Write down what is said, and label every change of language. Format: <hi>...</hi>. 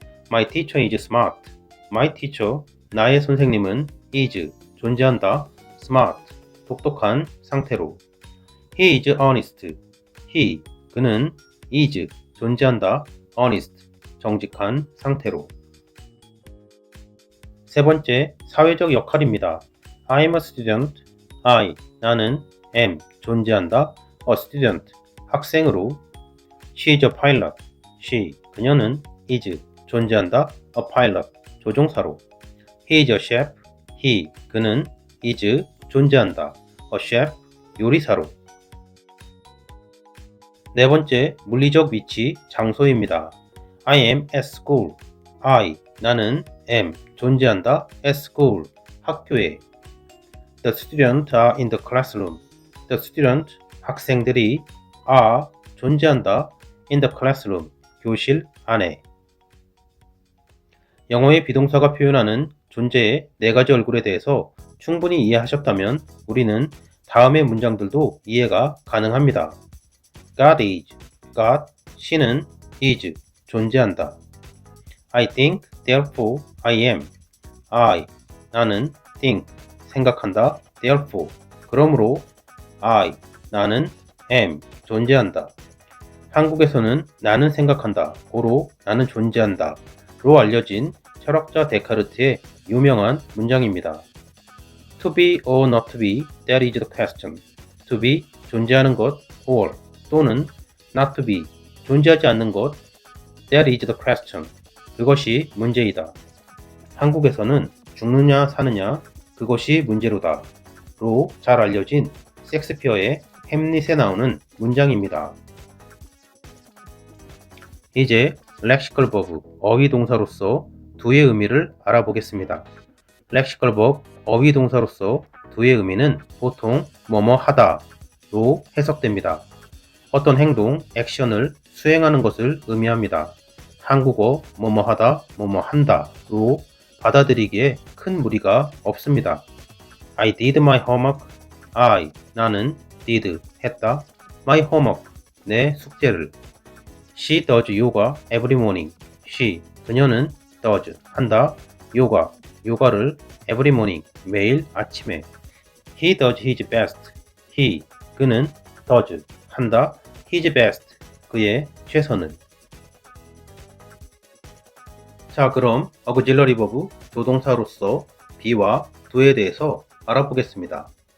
<en>My teacher is smart. My teacher,</en> <ko>나의 선생님은</ko> <en>is, 존재한다, smart,</en> <ko>똑똑한 상태로.</ko> <en>He is honest.</en> <ko>He, 그는 is, 존재한다, honest, 정직한 상태로. 세 번째, 사회적 역할입니다.</ko> <en>I am a student. I, 나는, am, 존재한다, a student, 학생으로. She is a pilot. She, 그녀는 is, 존재한다, a pilot, 조종사로. He is a chef. He, 그는 is, 존재한다, a chef, 요리사로.</en> <ko>네 번째, 물리적 위치, 장소입니다.</ko> <en>I am at school. I, 나는, am, 존재한다, at school, 학교에. The students are in the classroom. The student, 학생들이 are, 존재한다, in the classroom, 교실 안에.</en> <ko>영어의 비동사가 표현하는 존재의 4가지 얼굴에 대해서 충분히 이해하셨다면 우리는 다음의 문장들도 이해가 가능합니다.</ko> <en>God is, God, 신은 is, 존재한다. I think, Therefore, I am. I, 나는 think, 생각한다. Therefore, 그러므로 I, 나는 am, 존재한다.</en> <ko>한국에서는 나는 생각한다, 고로 나는 존재한다 로 알려진 철학자 데카르트의 유명한 문장입니다.</ko> <en>To be or not to be, that is the question. To be,</en> <ko>존재하는 것,</ko> <en>or 또는 not to be,</en> <ko>존재하지 않는 것,</ko> <en>that is the question.</en> <ko>그것이 문제이다. 한국에서는 죽느냐 사느냐, 그것이 문제로다 로 잘 알려진 섹스피어의 햄릿에 나오는 문장입니다. 이제 렉시컬 버브, 어휘 동사로서 do의 의미를 알아보겠습니다. 렉시컬 버브, 어휘 동사로서 do의 의미는 보통 뭐뭐 하다로 해석됩니다. 어떤 행동, 액션을 수행하는 것을 의미합니다. 한국어 뭐뭐 하다, 뭐뭐 한다로 받아들이기에 큰 무리가 없습니다.</ko> <en>I did my homework. 나는 did, 했다. my homework, 내 숙제를. She does yoga every morning.</en> <ko>그녀는 does, 한다.</ko> <en>요가를 every morning,</en> <ko>매일 아침에.</ko> <en>He does his best.</en> <ko>그는 does, 한다. his best, 그의 최선을. 자, 그럼 auxiliary verb, 조동사로서 be와 do에 대해서 알아보겠습니다.</ko>